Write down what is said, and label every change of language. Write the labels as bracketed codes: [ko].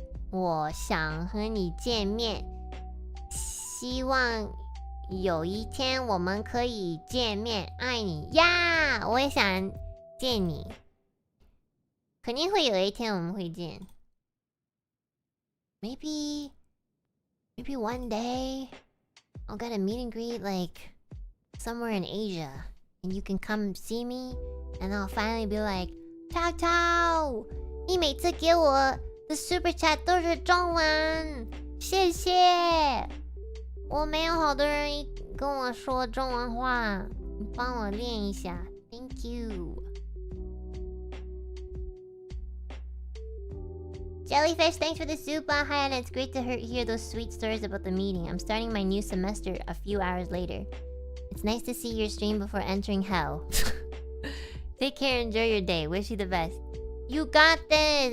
[zh] 我想和你见面，希望有一天我们可以见面，爱你呀！我也想见你，肯定会有一天我们会见。 [en] Maybe one day I'll get a meet and greet like somewhere in Asia, and you can come see me, and I'll finally be like, Tao Tao, [zh] 你每次给我的 [en] super chat [zh] 都是中文，谢谢。我没有好多人跟我说中文话，你帮我练一下 ， [en] Thank you. Jellyfish, thanks for the super. Hi, and it's great to hear those sweet stories about the meeting. I'm starting my new semester a few hours later. It's nice to see your stream before entering hell. Take care, enjoy your day. Wish you the best. You got this.